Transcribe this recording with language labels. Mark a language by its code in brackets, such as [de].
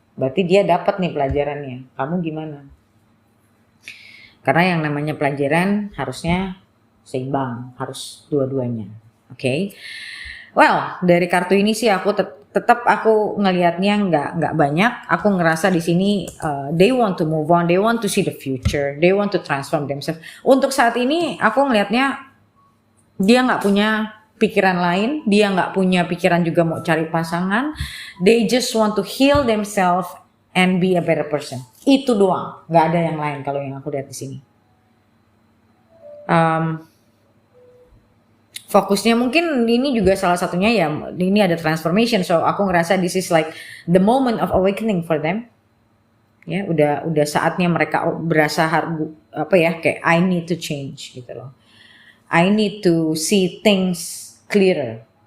[id] Berarti dia dapat nih pelajarannya. Kamu gimana? Karena yang namanya pelajaran harusnya seimbang, harus dua-duanya. Okay? Well, dari kartu ini sih aku tetap aku ngelihatnya nggak banyak. Aku ngerasa di sini [en] they want to move on, they want to see the future, they want to transform themselves. [id] Untuk saat ini aku ngelihatnya dia nggak punya pikiran lain, dia nggak punya pikiran juga mau cari pasangan. [en] They just want to heal themselves and be a better person. [id] Itu doang, nggak ada yang lain kalau yang aku lihat di sini. Fokusnya mungkin ini juga salah satunya ya, ini ada transformation. [en] So [id] aku ngerasa [en] this is like the moment of awakening for them. [id] Ya, udah saatnya mereka berasa kayak [en] I need to change [id] gitu loh. [en] I need to see things clearer.